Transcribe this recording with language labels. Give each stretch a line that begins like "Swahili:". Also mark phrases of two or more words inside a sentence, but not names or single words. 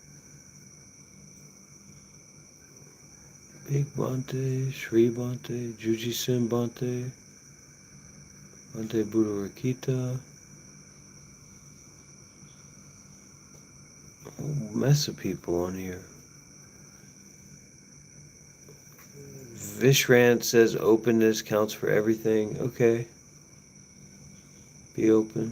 English: Big Bante, Sri Bante, Juji Sim Bante, Bante Buddha Rakita. A whole mess of people on here. Vishrant says openness counts for everything. Okay. Be open.